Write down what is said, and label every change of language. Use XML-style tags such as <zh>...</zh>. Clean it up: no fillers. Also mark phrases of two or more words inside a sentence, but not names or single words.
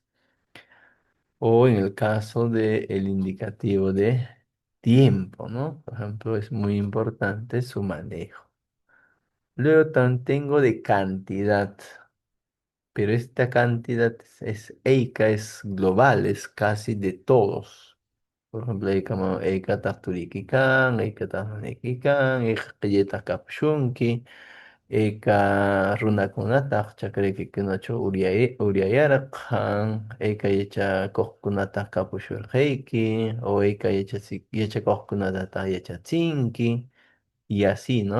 <es>O en el caso del indicativo de tiempo, ¿no? Por ejemplo, es muy importante su manejo. Luego también tengo de cantidad. Pero esta cantidad eica, es global, es casi de todos. Por ejemplo, hay como</es> <qu>eica tasturikikan, eica tasmanikikan, eica qilleta kapshunki, eica runakunataq chakriki kunachu uriayarqan, eica yacha koqkunataq kapushurqayki, o eica yacha koqkunatataq yachatzinki,</qu> <es>y así, ¿no?</es>